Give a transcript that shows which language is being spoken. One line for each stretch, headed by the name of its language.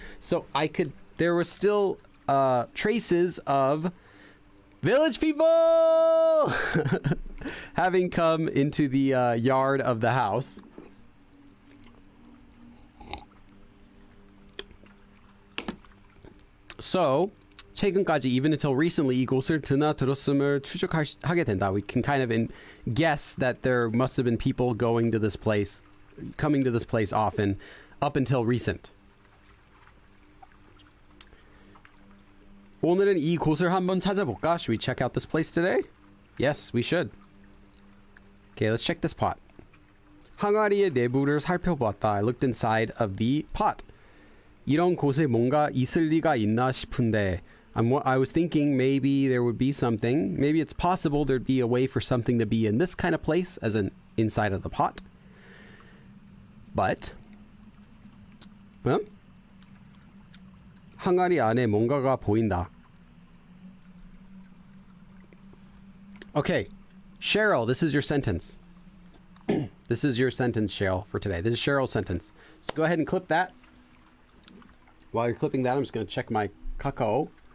English: So there were still traces of village people having come into the yard of the house. So
Korean: 최근까지,
English: even until recently,
Korean: 이곳을 드나들었음을 추측하게 된다.
English: We can kind of guess that there must have been people coming to this place often, up until recent.
Korean: 오늘은 이 곳을 한번 찾아볼까?
English: Should we check out this place today? Yes, we should. Okay, let's check this pot.
Korean: 항아리의 내부를 살펴보았다.
English: I looked inside of the pot.
Korean: 이런 곳에 뭔가 있을 리가 있나 싶은데,
English: I was thinking maybe there would be something. Maybe it's possible there'd be a way for something to be in this kind of place, as in inside of the pot. But, well,
Korean: 항아리 안에 뭔가가 보인다.
English: Okay, Cheryl, this is your sentence. This is your sentence, Cheryl, for today. This is Cheryl's sentence. So go ahead and clip that. While you're clipping that, I'm just going to check my kakao.